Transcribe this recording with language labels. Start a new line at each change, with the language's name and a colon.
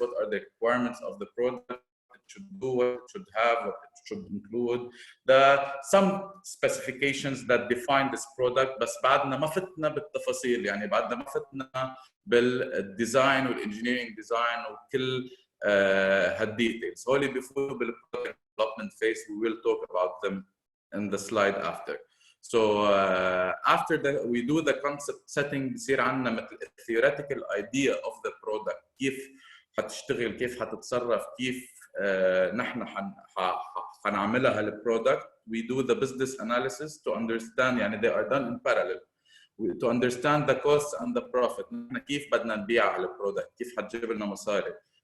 English: What are the requirements of the product? It should do, what it should have, what it should include. Some specifications that define this product.
Arabic: بس بعدنا ما فتنا بالتفاصيل. يعني بعدنا ما فتنا بالديزاين والانجينيرينج ديزاين وكل هالديتيلز. هولي بيفوتوا
English: بالproduct development phase. We will talk about them in the slide after. So after that, we do the concept setting.
Arabic: بصير عندنا مثل
English: theoretical idea of the product.
Arabic: كيف حتشتغل، كيف حتتصرف، كيف نحن حنعملها هالproduct.
English: We do the business analysis to understand. يعني they are done in parallel. To understand the costs and the profit.
Arabic: نحن كيف بدنا نبيع هالproduct، كيف حتجيب لنا مصاري.